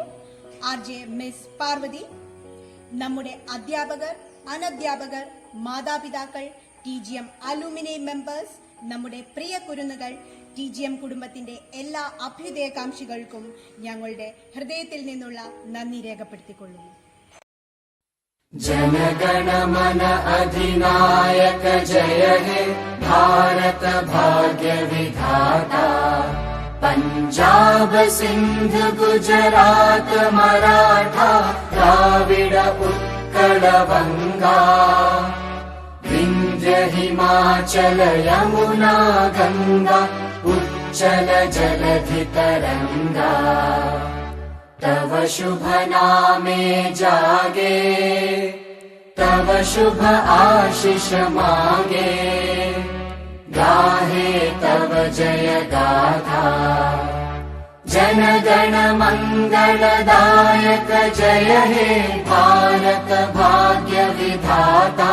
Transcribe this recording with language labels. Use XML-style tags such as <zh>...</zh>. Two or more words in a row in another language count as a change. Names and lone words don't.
<ml>RJ മിസ് പാർവതി, നമ്മുടെ അധ്യാപകർ, അനധ്യാപകർ, മാതാപിതാക്കൾ, TGM</ml> <en>alumni members,</en> <ml>നമ്മുടെ പ്രിയ കുരുന്നുകൾ, TGM കുടുംബത്തിന്റെ എല്ലാ അഭ്യുദയകാംക്ഷികൾക്കും ഞങ്ങളുടെ ഹൃദയത്തിൽ നിന്നുള്ള നന്ദി രേഖപ്പെടുത്തിക്കൊള്ളുന്നു.</ml> <bn>জনগণ মন অধিনায়ক জয় হে ভারত ভাগ্য বিধাতা। পাঞ্জাব সিন্ধ গুজরাট মারাঠা দ্রাবিড় উৎকল বঙ্গ। বিন্ধ্য হিমাচল যমুনা গঙ্গা উচ্ছল জলধি তরঙ্গ। তব শুভ নামে জাগে তব শুভ আশিস মাগে। গাহে তব জয় গাথা জন গণ মঙ্গলদায়ক জয় হে ভারত ভাগ্য বিধাতা।</bn>